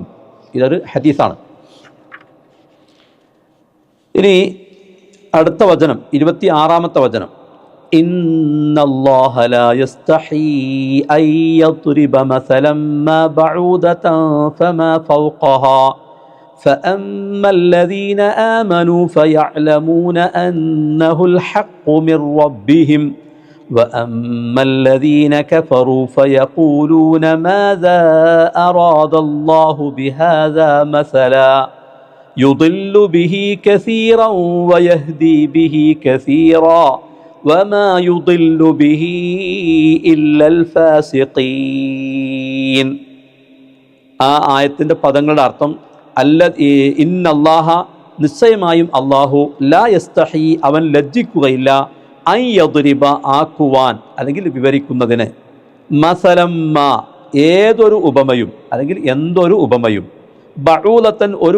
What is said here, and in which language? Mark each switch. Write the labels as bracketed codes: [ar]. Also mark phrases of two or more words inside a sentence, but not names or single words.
[ml] ഇതൊരു ഹദീസാണ്. ഇനി അടുത്ത വചനം, 26-ാമത്തെ വചനം. [ar] إن الله لا يستحيي أن يضرب مثلا ما بعوضة فما ഫൗഖഹാ فأما الذين آمنوا فيعلمون أنه الحق من ربهم وأما الذين كفروا فيقولون ماذا أراد الله بهذا مثلا يضل به كثيرا ويهدي به كثيرا وما يضل به إلا الفاسقين. [ml] ആ ആയത്തിൻ്റെ പദങ്ങളുടെ അർത്ഥം ഇന്നല്ലാഹ നിശ്ചയമായും അല്ലാഹു [ar] لا يستحيي [ml] അവൻ ലജ്ജിക്കുകയില്ല [ar] أن يضرب [ml] ആക്കുവാൻ അല്ലെങ്കിൽ വിവരിക്കുന്നതിന് മസലമ്മ ഏതൊരു ഉപമയും അല്ലെങ്കിൽ എന്തൊരു ഉപമയും ബഊലത്തൻ ഒരു